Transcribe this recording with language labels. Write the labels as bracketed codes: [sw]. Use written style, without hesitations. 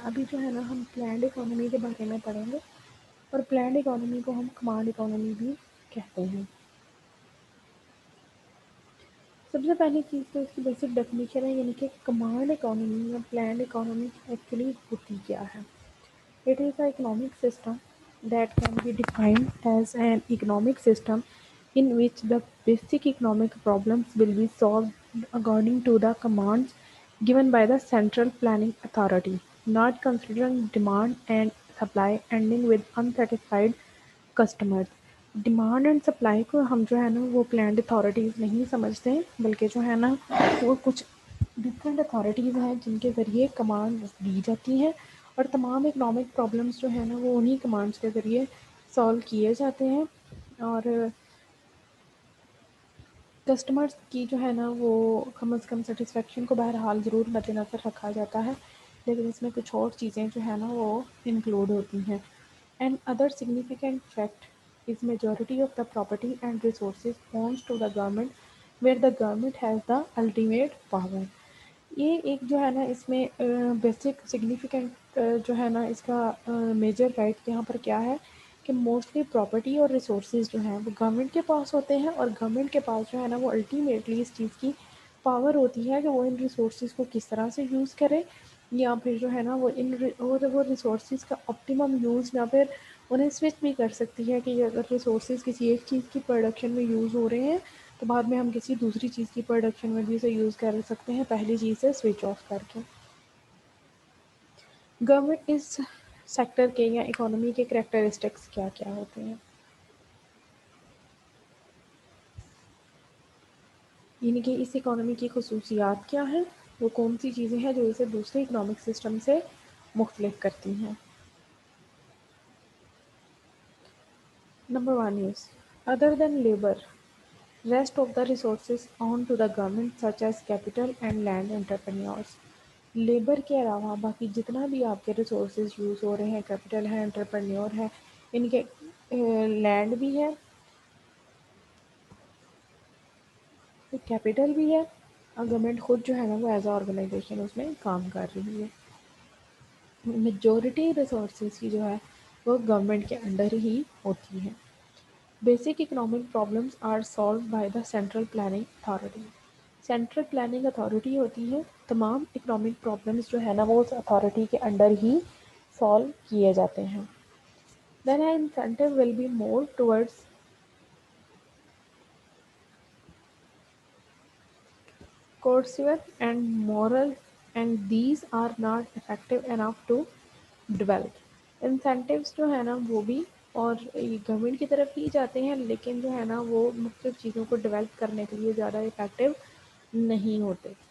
[ur] ابھی جو ہے نا ہم پلانڈ اکانومی کے بارے میں پڑھیں گے, اور پلانڈ اکانومی کو ہم کمانڈ اکانومی بھی کہتے ہیں. سب سے پہلی چیز تو اس کی بیسک ڈیفینیشن ہے, یعنی کہ کمانڈ اکانومی یا پلانڈ اکانومی ایکچولی ہوتی کیا ہے. [en] It is an economic system that can be defined as an economic system in which the basic economic problems will be solved according to the commands given by the central planning authority, not considering demand and supply ending with unsatisfied customers. [ur] Demand and supply کو ہم جو ہے نا وہ planned authorities نہیں سمجھتے ہیں, بلکہ جو ہے نا وہ کچھ ڈفرینٹ اتھارٹیز ہیں جن کے ذریعے کمانڈ دی جاتی ہیں, اور تمام اکنامک پرابلمس جو ہیں نا وہ انہی کمانڈس کے ذریعے سالو کیے جاتے ہیں. اور کسٹمرز کی جو ہے نا وہ کم از کم سیٹسفیکشن کو بہرحال ضرور مد نظر رکھا جاتا ہے, لیکن اس میں کچھ اور چیزیں جو ہے نا وہ انکلوڈ ہوتی ہیں. [en] And other significant fact is majority of the property and resources owns to the government where the government has the ultimate power. [ur] یہ ایک جو ہے نا اس میں بیسک سگنیفیکنٹ جو ہے نا اس کا میجر رائٹ یہاں پر کیا ہے کہ موسٹلی پراپرٹی اور ریسورسز جو ہیں وہ گورنمنٹ کے پاس ہوتے ہیں, اور گورنمنٹ کے پاس جو ہے نا وہ الٹیمیٹلی اس چیز کی پاور ہوتی ہے کہ وہ ان ریسورسز کو کس طرح سے یوز کرے, یا پھر جو ہے نا وہ وہ ریسورسز کا آپٹیمم یوز, یا پھر انہیں سوئچ بھی کر سکتی ہے کہ اگر ریسورسز کسی ایک چیز کی پروڈکشن میں یوز ہو رہے ہیں تو بعد میں ہم کسی دوسری چیز کی پروڈکشن میں بھی اسے یوز کر سکتے ہیں, پہلی چیز سے سوئچ آف کر کے. گورنمنٹ اس سیکٹر کے یا اکانومی کے کریکٹرسٹکس کیا کیا ہوتے ہیں, یعنی کہ اس اکانومی کی خصوصیات کیا ہیں, وہ کون سی چیزیں ہیں جو اسے دوسرے اکنامک سسٹم سے مختلف کرتی ہیں. [en] Number 1 is other than labor, rest of the resources owned to the government such as capital and land entrepreneurs. [ur] Labour کے علاوہ باقی جتنا بھی آپ کے ریسورسز یوز ہو رہے ہیں, کیپٹل ہے, انٹرپرینیور ہے, ان کے لینڈ بھی ہے, کیپٹل بھی ہے, اور گورنمنٹ خود جو ہے نا وہ ایز اے آرگنائزیشن اس میں کام کر رہی ہے. میجورٹی ریسورسز کی جو ہے وہ گورنمنٹ کے انڈر ہی ہوتی ہیں. [en] Basic economic problems are solved by the central planning authority. [ur] Central planning authority ہوتی ہے, تمام اکنامک پرابلمس جو ہے نا وہ اس اتھارٹی کے انڈر ہی سالو کیے جاتے ہیں. [en] Then an incentive will be more towards coercive and moral, and these are not effective enough to develop. [ur] Incentives جو ہے نا وہ بھی اور گورنمنٹ کی طرف ہی جاتے ہیں, لیکن جو ہے نا وہ مختلف چیزوں کو ڈیولپ کرنے کے لیے زیادہ افیکٹو نہیں ہوتے.